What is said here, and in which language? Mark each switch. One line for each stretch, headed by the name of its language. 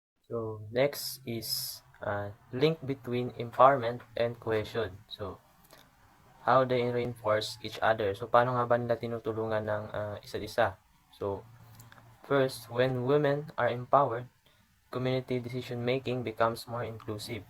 English: So next is link between empowerment and cohesion. So how they reinforce each other.
Filipino: So paano nga ba nila tinutulungan ng isa't isa?
English: So first, when women are empowered, community decision making becomes more inclusive.